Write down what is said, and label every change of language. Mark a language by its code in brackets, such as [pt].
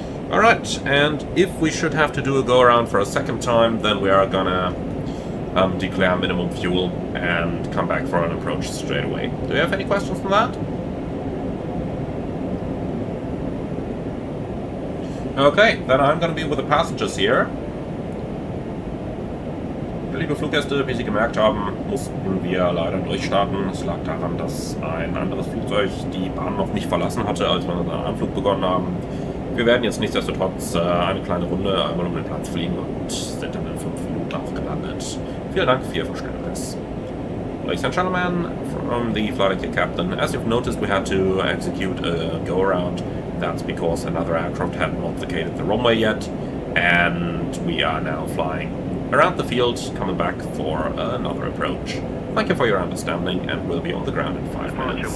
[en] Alright, and if we should have to do a go-around for a second time, then we are gonna declare minimum fuel and come back for an approach straight away. Do you have any questions on that? Okay, then I'm gonna be with the passengers here. [de] Liebe Fluggäste, wie Sie gemerkt haben, mussten wir leider durchstarten. Es lag daran, dass ein anderes Flugzeug die Bahn noch nicht verlassen hatte, als wir den Anflug begonnen haben. Wir werden jetzt nichtsdestotrotz eine kleine Runde einmal um den Platz fliegen und sind dann in 5 Minuten auch gelandet. Vielen Dank für Ihr Verständnis. [en] Ladies and gentlemen, from the flight deck captain, as you've noticed, we had to execute a go-around. That's because another aircraft hadn't not vacated the runway yet, and we are now flying around the field, coming back for another approach. Thank you for your understanding, and we'll be on the ground in 5 minutes.